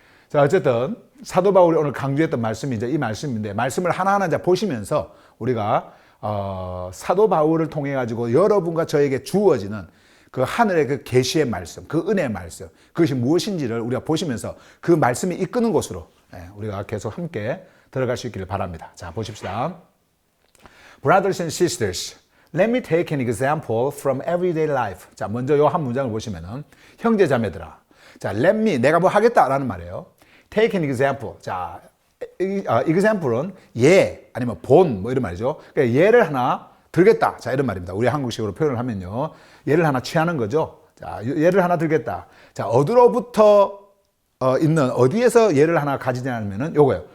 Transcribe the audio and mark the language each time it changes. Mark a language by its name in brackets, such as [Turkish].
[Korean] 자, 어쨌든 사도 바울이 오늘 강조했던 말씀이 이제 이 말씀인데, 말씀을 하나하나 이제 보시면서 우리가 사도 바울을 통해 가지고 여러분과 저에게 주어지는 그 하늘의 그 계시의 말씀, 그 은혜의 말씀, 그것이 무엇인지를 우리가 보시면서 그 말씀이 이끄는 곳으로 우리가 계속 함께 들어갈 수 있기를 바랍니다. 자, 보십시다. [English] Brothers and sisters, let me take an example from everyday life. [Korean] 자, 먼저 요 한 문장을 보시면은 형제 자매들아. 자, [English] let me [Korean] 내가 뭐 하겠다라는 말이에요. [English] Take an example. [Korean] 자, example은 예 아니면 본 뭐 이런 말이죠. 그러니까 예를 하나 들겠다. 자, 이런 말입니다. 우리 한국식으로 표현을 하면요. 예를 하나 취하는 거죠. 자, 예를 하나 들겠다. 자, 어디로부터 있는 어디에서 예를 하나 가지냐면은 요거예요.